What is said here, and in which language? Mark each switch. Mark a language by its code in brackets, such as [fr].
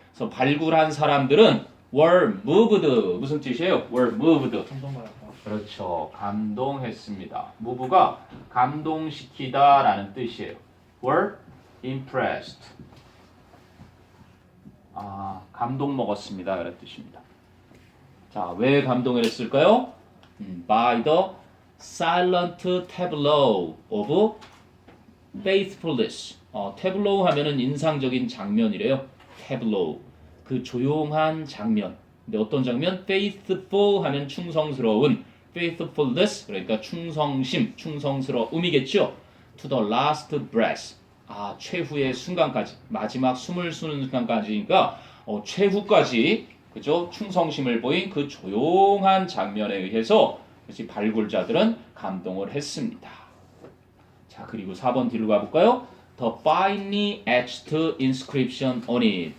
[ko] 그래서 발굴한 사람들은 [en] were moved [ko] 무슨 뜻이에요? [en] were moved [ko] 감동받았다. 그렇죠. 감동했습니다. move가 감동시키다 라는 뜻이에요. [en] were impressed [ko] 감동 먹었습니다. 이런 뜻입니다. 자, 왜 감동을 했을까요? [en] by the silent tableau of faithfulness. [ko] tableau 하면은 인상적인 장면이래요. tableau. 그 조용한 장면. 근데 어떤 장면? faithful 하면 충성스러운. faithfulness 그러니까 충성심, 충성스러움이겠죠. [en] to the last breath. [ko] 최후의 순간까지, 마지막 숨을 쉬는 순간까지니까 최후까지 그죠? 충성심을 보인 그 조용한 장면에 의해서 그치? 발굴자들은 감동을 했습니다. 자, 그리고 4번 뒤로 가볼까요? [en] The finely etched inscription on it.